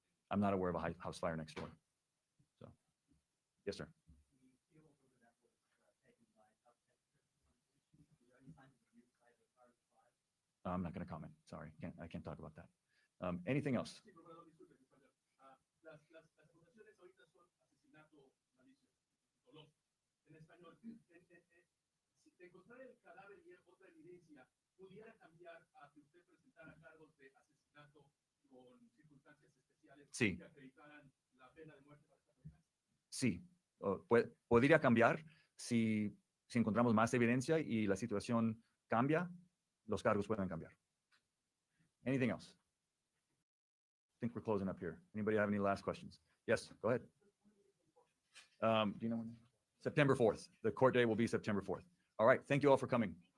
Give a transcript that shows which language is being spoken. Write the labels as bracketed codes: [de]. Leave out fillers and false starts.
[en] I'm not aware of a house fire next door. So, yes, sir. I'm not going to comment. Sorry, I can't talk about that. Anything else? [es] Las acusaciones ahorita son asesinato malicioso, doloso. En español, si de encontrar el cadáver y otra evidencia pudiera cambiar a que usted presentara cargos de asesinato con circunstancias especiales Sí. que acreditaran la pena de muerte para esta persona. Sí, podría cambiar si encontramos más evidencia y la situación cambia, los cargos pueden cambiar. [en] Anything else? I think we're closing up here. Anybody have any last questions? Yes, go ahead. Do you know when? September 4th. The court day will be September 4th. All right. Thank you all for coming.